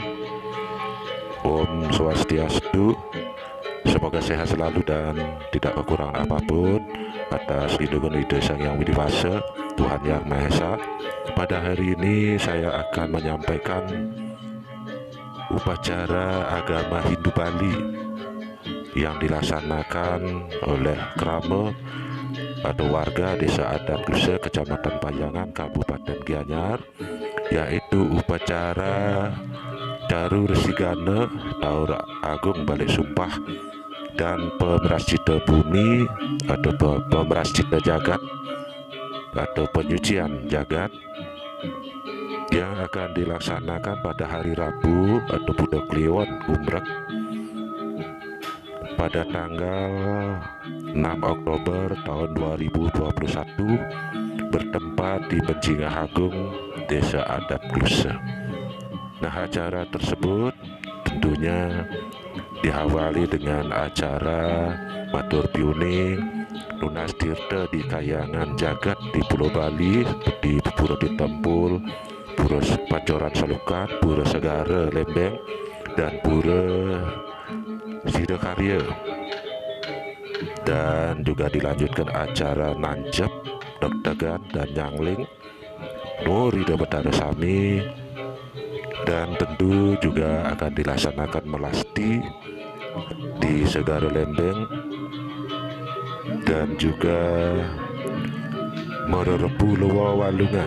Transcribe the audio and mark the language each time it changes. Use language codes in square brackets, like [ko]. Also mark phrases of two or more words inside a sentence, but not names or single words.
[sa] Om Swastiastu. [id] Semoga sehat selalu dan tidak kekurangan apapun atas lindungan Ida Sang Yang Widi Wasa, Tuhan Yang Maha Esa. Pada hari ini saya akan menyampaikan upacara agama Hindu Bali yang dilaksanakan oleh Krama atau warga Desa Adat Klusa, Kecamatan Payangan, Kabupaten Gianyar, yaitu upacara Daru Resigana Taur Agung Balik Sumpah dan Pemerascita Bumi atau Pemerascita Jagat atau penyucian jagat yang akan dilaksanakan pada hari Rabu atau Budak Kliwon Umrek pada tanggal 6 Oktober tahun 2021 bertempat di Penjingah Agung, Desa Adat Klusa. Nah, acara tersebut tentunya diawali dengan acara Matur Piuning Lunas Tirta di Kayangan Jagat di Pulau Bali, di Pura Ditempul, Pura Pancoran Salukat, Pura Segara Lembeng, dan Pura Sidakarya. Dan juga dilanjutkan acara Nanjep, Deg-Degan, dan Nyangling, Nurida Betara Sami, dan tentu juga akan dilaksanakan melasti di Segara Lembeng dan juga Mererepu Luwa Walungan.